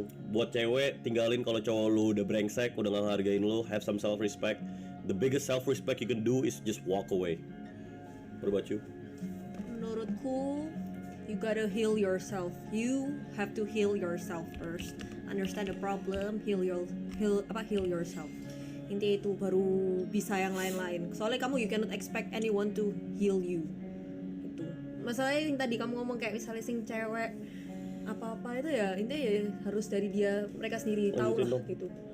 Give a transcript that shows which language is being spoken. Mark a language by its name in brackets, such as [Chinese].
[Indonesian] Buat cewek, tinggalin kalau cowok lu udah brengsek, udah nggak ngehargain lu. [English] Have some self respect. The biggest self respect you can do is just walk away. What about you? [Indonesian] Menurutku, [English] you gotta heal yourself. You have to heal yourself first. Understand the problem, heal yourself. [Indonesian] Intinya itu baru bisa yang lain-lain. Soalnya kamu, [English] you cannot expect anyone to heal you. [Indonesian] Itu. Masalahnya yang tadi kamu ngomong kayak misalnya sing cewek apa-apa itu ya, intinya ya harus dari dia, mereka sendiri tahu lah gitu.